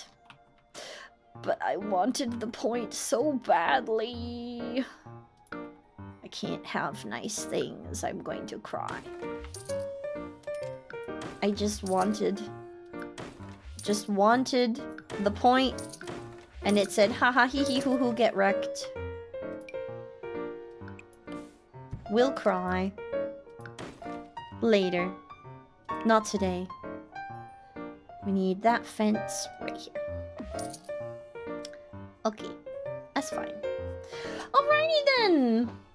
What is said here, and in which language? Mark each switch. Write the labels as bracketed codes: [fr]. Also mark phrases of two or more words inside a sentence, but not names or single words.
[en] But I wanted the point so badly. I can't have nice things. I'm going to cry. I just wanted the point, and it said, haha, hee hee hoo hoo, get wrecked. We'll cry. Later. Not today. We need that fence right here. Okay. That's fine. Alrighty then!